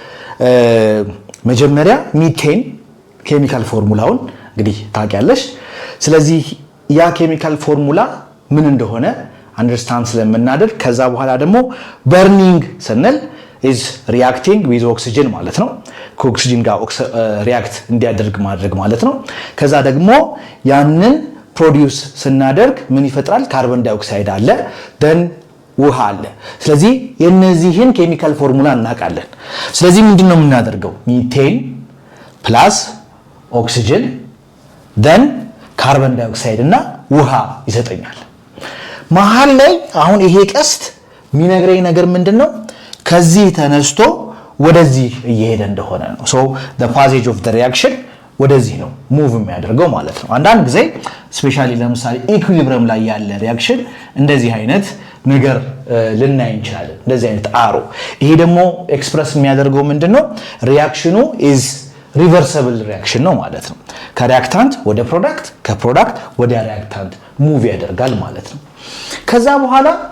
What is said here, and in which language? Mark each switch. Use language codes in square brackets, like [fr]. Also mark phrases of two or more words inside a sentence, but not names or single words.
[am] መጀመሪያ ሚቴን [en] chemical formula [am] እንግዲህ ታውቂያለሽ ስለዚህ ያ [en] chemical formula [am] ምን እንደሆነ አንደርስታንድ ስለምናደርግ ከዛ በኋላ ደግሞ በርኒንግ ስንል [en] is reacting with oxygen [am] ማለት ነው ከኦክሲጅን ጋር ሪአክት እንዲያደርግ ማድረግ ማለት ነው ከዛ ደግሞ ያንን ፕሮዲዩስ ስናደርግ ምን ይፈጥራል [en] carbon dioxide [am] አለ then ውሃ አለ ስለዚህ የነዚህን [en] chemical formula [am] እናውቃለን ስለዚህ ምንድነው የምናደርገው [en] methane plus oxygen [am] then [en] carbon dioxide [am] እና ውሃ ይሰጠኛል መሃል ላይ አሁን ይሄ ቀስት የሚነግረኝ ነገር ምንድነው ከዚህ ተነስቶ ወደዚህ እየሄደ እንደሆነ ነው [en] so the passage of the reaction [am] ወደዚህ ነው ሙቭ የሚያደርገው ማለት ነው አንዳንድ ጊዜ ስፔሻሊ ለምሳሌ ኢኩሊብሪየም ላይ ያለ ሪአክሽን እንደዚህ አይነት ነገር ልናይ እንችላለን እንደዚህ አይነት አሮ ይሄ ደግሞ ኤክስፕረስ የሚያደርገው ምንድነው ሪአክሽኑ [en] is reversible reaction [am] ነው ማለት ነው ከሪአክታንት ወደ ፕሮዳክት ከፕሮዳክት ወደ ሪአክታንት ሙቭ ያደርጋል ማለት ነው ከዛ በኋላ